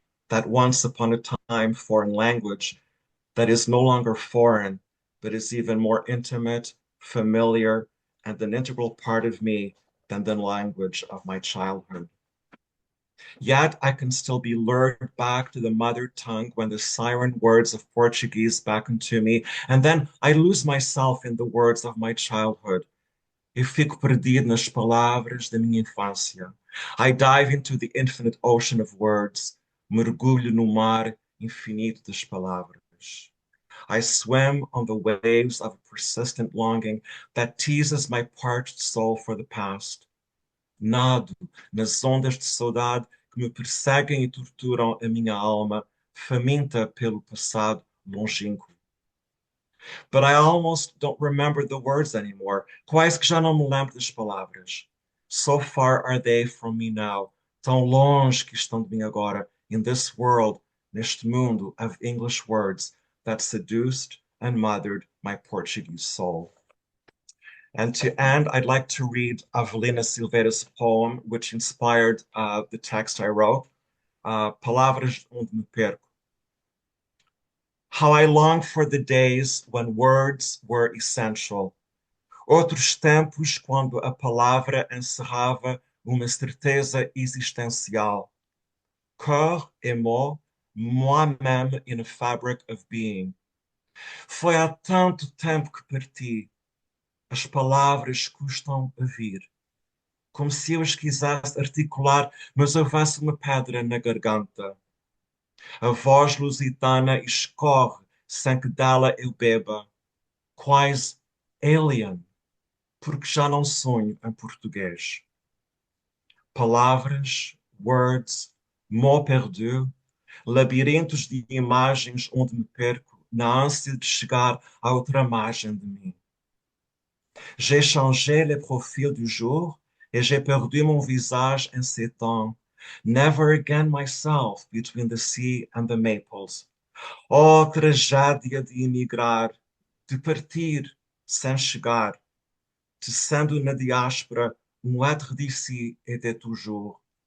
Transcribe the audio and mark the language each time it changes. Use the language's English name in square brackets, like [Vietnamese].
[English] that once upon a time foreign language that is no longer foreign, but is even more intimate, familiar, and an integral part of me than the language of my childhood. Yet I can still be lured back to the mother tongue when the siren words of Portuguese beckon to me, and then I lose myself in the words of my childhood. [Portuguese] Eu fico perdido nas palavras da minha infância. [English] I dive into the infinite ocean of words, [Portuguese] mergulho no mar infinito das palavras. [English] I swim on the waves of a persistent longing that teases my parched soul for the past. [Portuguese] Nado nas ondas de saudade que me perseguem e torturam a minha alma, faminta pelo passado longínquo. [English] But I almost don't remember the words anymore. [Portuguese] Quase que já não me lembro das palavras. [English] So far are they from me now. [Portuguese] Tão longe que estão de mim agora. [English] In this world, [Portuguese] neste mundo [English] of English words that seduced and mothered my Portuguese soul. And to end, I'd like to read Avelina Silveira's poem, which inspired the text I wrote, [Portuguese] Palavras onde me perco. [English] How I long for the days when words were essential. [Portuguese] Outros tempos quando a palavra encerrava uma certeza existencial. [French] Corps et mot, moi-même [English] in a fabric of being. [Portuguese] Foi há tanto tempo que parti. As palavras custam a vir. como se eu as quisesse articular, mas houvesse uma pedra na garganta. A voz lusitana escorre sem que dela eu beba, quase alien, porque já não sonho em português. Palavras, [English] words, [French] mots perdus, [Portuguese] labirintos de imagens onde me perco na ânsia de chegar à outra margem de mim. [French] J'ai changé le profil du jour et j'ai perdu mon visage en ces temps. [English] Never again myself between the sea and the maples. [Portuguese] Oh, tragédia de emigrar, de partir sem chegar, tecendo na diáspora [French] être d'ici et de toujours.